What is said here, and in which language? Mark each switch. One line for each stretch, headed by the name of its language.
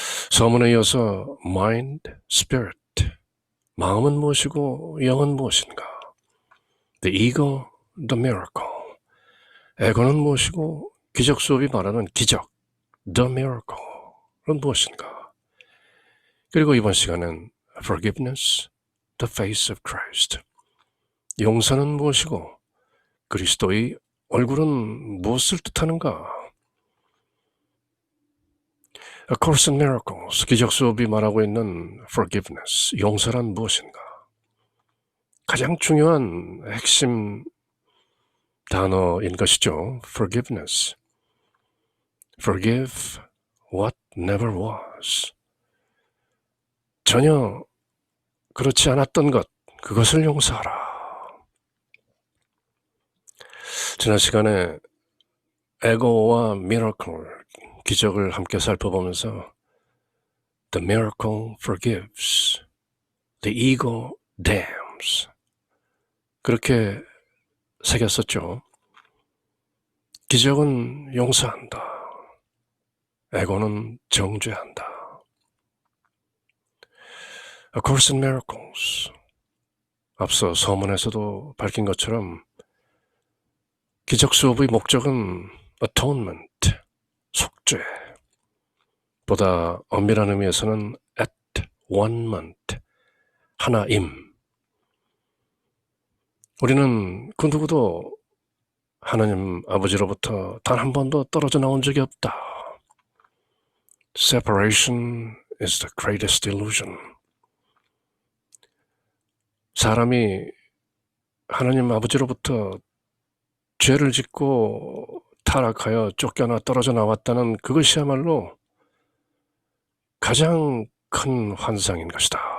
Korean: 서문에 이어서 Mind, Spirit, 마음은 무엇이고 영은 무엇인가?
English: The Ego, The Miracle.
Korean: 에고는 무엇이고 기적 수업이 말하는 기적, The Miracle은 무엇인가? 그리고 이번 시간은
English: Forgiveness, The Face of Christ.
Korean: 용서는 무엇이고 그리스도의 얼굴은 무엇을 뜻하는가? A Course in Miracles, 기적 수업이 말하고 있는 Forgiveness, 용서란 무엇인가? 가장 중요한 핵심 단어인 것이죠.
English: Forgiveness. Forgive what never was.
Korean: 전혀 그렇지 않았던 것, 그것을 용서하라. 지난 시간에 에고와 Miracle, 기적을 함께 살펴보면서
English: The miracle forgives, the ego damns.
Korean: 그렇게 새겼었죠. 기적은 용서한다. 에고는 정죄한다.
English: A Course in Miracles.
Korean: 앞서 서문에서도 밝힌 것처럼 기적 수업의 목적은 atonement, 속죄. 보다 엄밀한 의미에서는 at-one-ment, 하나임. 우리는 그 누구도 하나님 아버지로부터 단 한 번도 떨어져 나온 적이 없다.
English: Separation is the greatest illusion.
Korean: 사람이 하나님 아버지로부터 죄를 짓고 타락하여 쫓겨나 떨어져 나왔다는 그것이야말로 가장 큰 환상인 것이다.